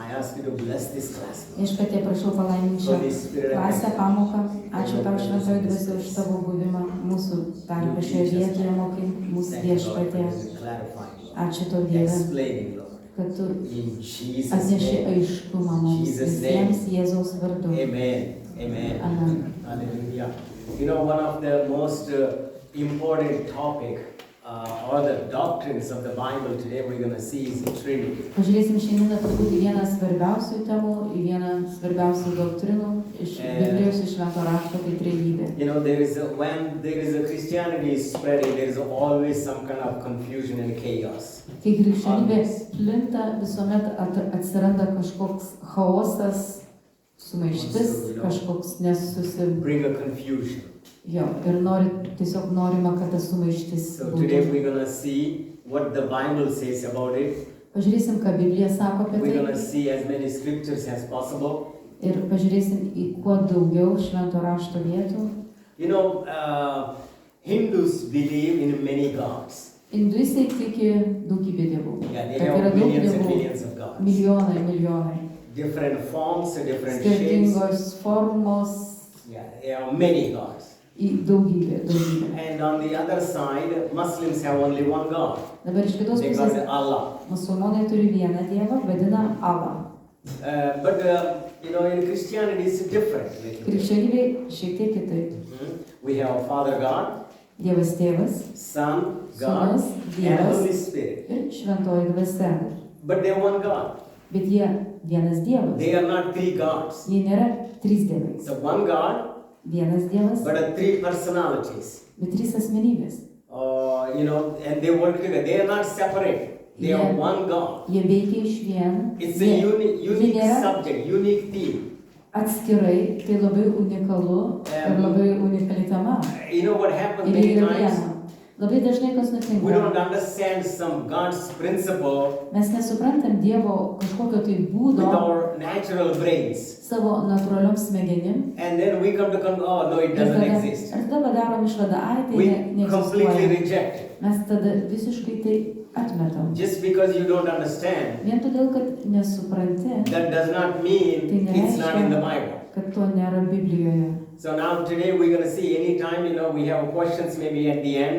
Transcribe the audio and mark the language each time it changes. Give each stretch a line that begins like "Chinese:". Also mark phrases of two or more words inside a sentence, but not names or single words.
Lithuanian: Viešpatie, prašau palaiminti šią klasę, pamoką. Ačiū tau šventoji dvasia už tavo buvimą mūsų tarpe šioje vietoje, mokink mūsų viešpatie. Ačiū tau Dieve, kad tu atneši aiškumą mums visiems Jėzaus vardu. Amen. Hallelujah.
English: You know, one of the most important topic or the doctrines of the Bible today we're going to see is the Trinity.
Lithuanian: Pažiūrėsim šiandien turbūt į vieną svarbiausių temų, į vieną svarbiausių doktrinų iš Biblijos, iš Švento rašto, tai trejybė.
English: You know, when there is a Christianity spreading, there is always some kind of confusion and chaos.
Lithuanian: Kai krikščionybė plinta, visuomet atsiranda kažkoks chaosas, sumaištis, kažkoks
English: bring a confusion.
Lithuanian: Jo, ir tiesiog norima, kad tas sumaištis būtų.
English: So today we're going to see what the Bible says about it.
Lithuanian: Pažiūrėsim, ką Biblija sako apie tai.
English: We're going to see as many scriptures as possible.
Lithuanian: Ir pažiūrėsim į kuo daugiau švento rašto vietų.
English: You know, Hindus believe in many gods.
Lithuanian: Hinduistai tiki daugybė dievų.
English: Yeah, they have millions and millions of gods.
Lithuanian: Milijonai.
English: Different forms, different shapes.
Lithuanian: Skirtingos formos.
English: Yeah, there are many gods.
Lithuanian: Daugybė.
English: And on the other side, Muslims have only one God.
Lithuanian: Dabar iš kitos pusės, musulmonai turi vieną dievą, vadina Allah.
English: But you know, in Christianity it's different.
Lithuanian: Krikščionybė šiek tiek kitaip.
English: We have Father God,
Lithuanian: Dievas Tėvas,
English: Son God, and Holy Spirit.
Lithuanian: Ir šventoji dvasia.
English: But they are one God.
Lithuanian: Bet jie vienas Dievas.
English: They are not three gods.
Lithuanian: Jie nėra trys dievai.
English: So one God.
Lithuanian: Vienas Dievas,
English: but three personalities.
Lithuanian: Bet trys asmenybės.
English: You know, and they work together. They are not separate. They are one God.
Lithuanian: Jie veikia iš vien.
English: It's a unique subject, unique theme.
Lithuanian: Atskirai, tai labai unikalu ir labai unikali tema.
English: You know what happens many times?
Lithuanian: Labai dažnai kas nutinka.
English: We don't understand some God's principle.
Lithuanian: Mes nesuprantam Dievo kažkokio tai būdo.
English: With our natural brains.
Lithuanian: Savo natūraliom smegenim.
English: And then we come to oh no, it doesn't exist.
Lithuanian: Ir tada padarom išvadą, tai
English: we completely reject it.
Lithuanian: Mes tada visiškai tai atmetam.
English: Just because you don't understand.
Lithuanian: Vien todėl, kad nesupranti.
English: That does not mean it's not in the Bible.
Lithuanian: Kad to nėra Biblijoje.
English: So now today we're going to see anytime, you know, we have questions maybe at the end.